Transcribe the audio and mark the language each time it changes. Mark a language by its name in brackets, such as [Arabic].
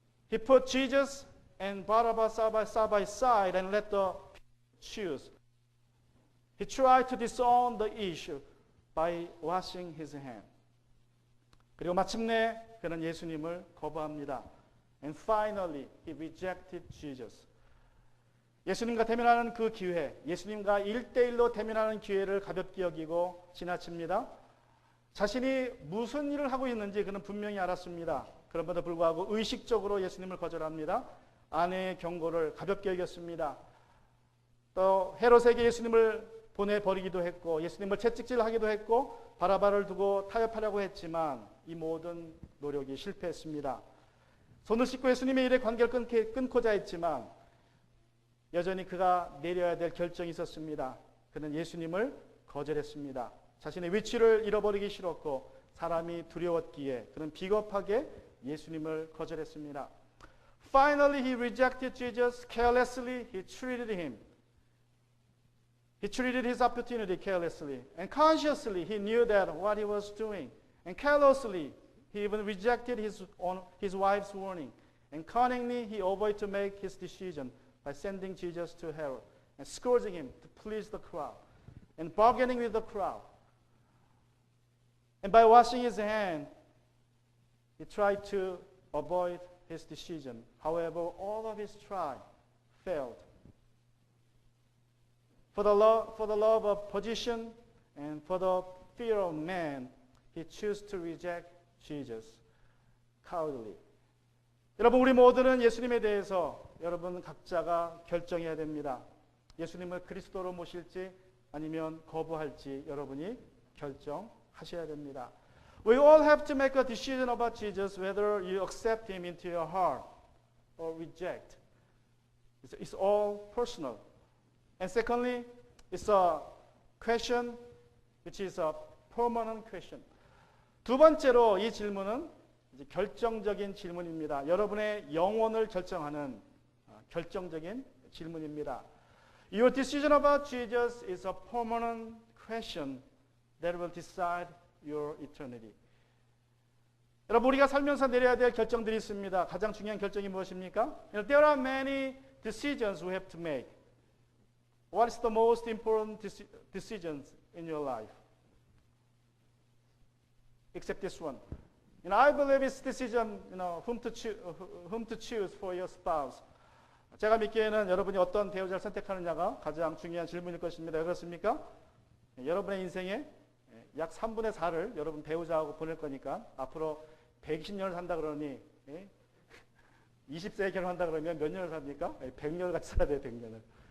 [English] He put Jesus and Barabbas side by side and let the people choose. He tried to disown the issue by washing his hand. [Korean] 그리고 마침내 그는 예수님을 거부합니다. [English] And finally, he rejected Jesus. [Korean] 예수님과 대면하는 그 기회, 예수님과 1대1로 대면하는 기회를 가볍게 여기고 지나칩니다. 자신이 무슨 일을 하고 있는지 그는 분명히 알았습니다. 그럼에도 불구하고 의식적으로 예수님을 거절합니다. 아내의 경고를 가볍게 여겼습니다. 또 헤롯에게 예수님을 보내버리기도 했고 예수님을 채찍질하기도 했고 바라바를 두고 타협하려고 했지만 이 모든 노력이 실패했습니다. 손을 씻고 예수님의 일에 관계를 끊고자 했지만 여전히 그가 내려야 될 결정이 있었습니다. 그는 예수님을 거절했습니다. 자신의 위치를 잃어버리기 싫었고 사람이 두려웠기에 그는 비겁하게 예수님을 거절했습니다. [English] Finally, he rejected Jesus carelessly. He treated him. He treated his opportunity carelessly. And consciously, he knew that what he was doing. And carelessly, he even rejected his wife's warning. And cunningly, he avoided to make his decision by sending Jesus to Herod and scourging him to please the crowd and bargaining with the crowd. And by washing his hand, he tried to avoid his decision. However, all of his try failed. For the love of position and for the fear of man, he chose to reject Jesus cowardly. [Korean] 여러분, 우리 모두는 예수님에 대해서 여러분 각자가 결정해야 됩니다. 예수님을 그리스도로 모실지 아니면 거부할지 여러분이 결정하셔야 됩니다. [English] We all have to make a decision about Jesus, whether you accept him into your heart or reject. It's all personal. And secondly, it's a question which is a permanent question. [Korean] 두 번째로 이 질문은 이제 결정적인 질문입니다. 여러분의 영혼을 결정하는 결정적인 질문입니다. [English] Your decision about Jesus is a permanent question that will decide your eternity. [Korean] 여러분, 우리가 살면서 내려야 될 결정들이 있습니다. 가장 중요한 결정이 무엇입니까? [English] There are many decisions we have to make. What is the most important decisions in your life? Except this one. I believe it's decision, whom to choose for your spouse. [Korean] 제가 믿기에는 여러분이 어떤 배우자를 선택하느냐가 가장 중요한 질문일 것입니다. 왜 그렇습니까? 여러분의 인생에 약 3분의 4를 여러분 배우자하고 보낼 거니까 앞으로 120년을 산다 그러니 20세에 결혼한다 그러면 몇 년을 삽니까? 100년을 같이 살아야 돼요. 100년을.